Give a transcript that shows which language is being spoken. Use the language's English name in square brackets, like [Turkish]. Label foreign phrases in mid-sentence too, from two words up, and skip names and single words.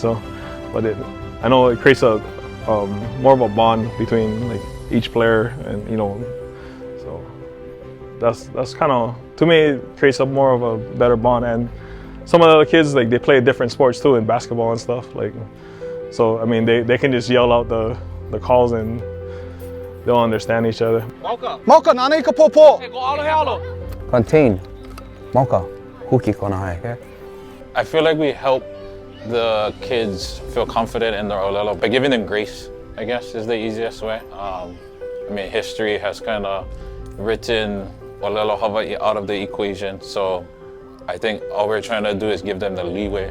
[English] So, but I know it creates a more of a bond between like each player, and you know, so that's kind of, to me, it creates a more of a better bond. And some of the other kids, like they play different sports too, in basketball and stuff. Like, so I mean, they can just yell out the calls and they'll understand each other. [Hawaiian] Mauka, nānei ka pōpō! [English] Contain. [Hawaiian] Mauka, huki kona hai, okay? [English] I feel like we help the kids feel confident in their Ōlelo by giving them grace, I guess, is the easiest way. I mean, history has kind of written Ōlelo Hawai'i out of the equation, so I think all we're trying to do is give them the leeway.